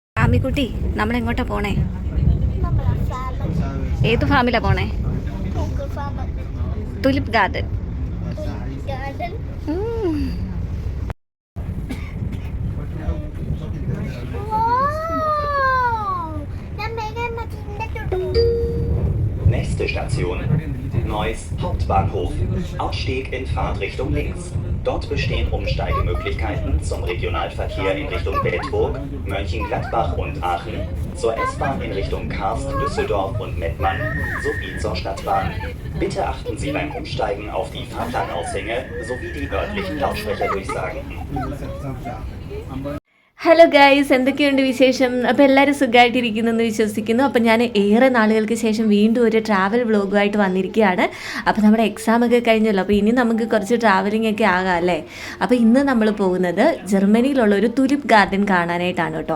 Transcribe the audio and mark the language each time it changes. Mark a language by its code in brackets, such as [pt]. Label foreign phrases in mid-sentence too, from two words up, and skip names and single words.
[ml] അമ്മിക്കുട്ടി നമ്മളെങ്ങോട്ടാ പോണേ? ഏത് ഫാമിലാ പോണേ? [en] tulip garden. [de] Nächste Station, Neuss Hauptbahnhof. Ausstieg in Fahrtrichtung links. Dort bestehen Umsteigemöglichkeiten zum Regionalverkehr in Richtung Bedburg, Mönchengladbach und Aachen, zur S-Bahn in Richtung Karst, Düsseldorf und Mettmann sowie zur Stadtbahn. Bitte achten Sie beim Umsteigen auf die Fahrplanaushänge sowie die örtlichen Lautsprecherdurchsagen. [en] hello guys, [ml] എന്തൊക്കെയുണ്ട് വിശേഷം? അപ്പോൾ എല്ലാവരും സുഖമായിട്ടിരിക്കുന്നെന്ന് വിശ്വസിക്കുന്നു. അപ്പോൾ ഞാൻ ഏറെ നാളുകൾക്ക് ശേഷം വീണ്ടും ഒരു ട്രാവൽ വ്ളോഗുമായിട്ട് വന്നിരിക്കുകയാണ്. അപ്പോൾ നമ്മുടെ എക്സാമൊക്കെ കഴിഞ്ഞല്ലോ, അപ്പോൾ ഇനി നമുക്ക് കുറച്ച് ട്രാവലിംഗ് ഒക്കെ ആകാം അല്ലേ? അപ്പോൾ ഇന്ന് നമ്മൾ പോകുന്നത് ജർമ്മനിയിലുള്ള ഒരു [en] tulip garden [ml] കാണാനായിട്ടാണ് കേട്ടോ.